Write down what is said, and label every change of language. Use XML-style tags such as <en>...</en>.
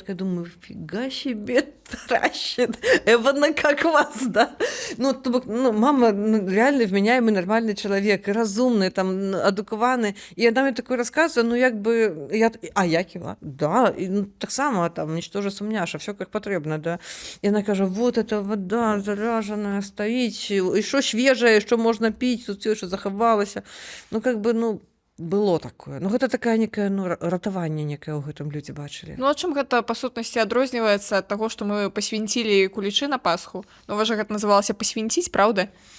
<ru>Я такая думаю, фига себе тращит, Эвана, как вас, да? Ну, мама реально вменяемый нормальный человек, разумный, там, адукованный, и она мне такое рассказывала, ну, як бы, я ківа, да,</ru> <uk>і ну, так само там нічтоже сумняша, все як потрібно,</uk> <ru>да.</ru> <uk>І вона каже:</uk> <ru>вот эта вода заражена</ru> <uk>стоїть, і що свіже, що можна пити, тут все, що заховалося.</uk> <ru>Ну, как бы, ну, было такое.</ru> <be>Ну, гэта такая некая, ну, ратаванне некае ў гэтым людзі бачылі. Ну, а чым гэта, па сутнасці, адрозніваецца ад таго, што мы пасвінцілі кулічы на Пасху? Ну, вас жа гэта называлася пасвінціць, правда?</be>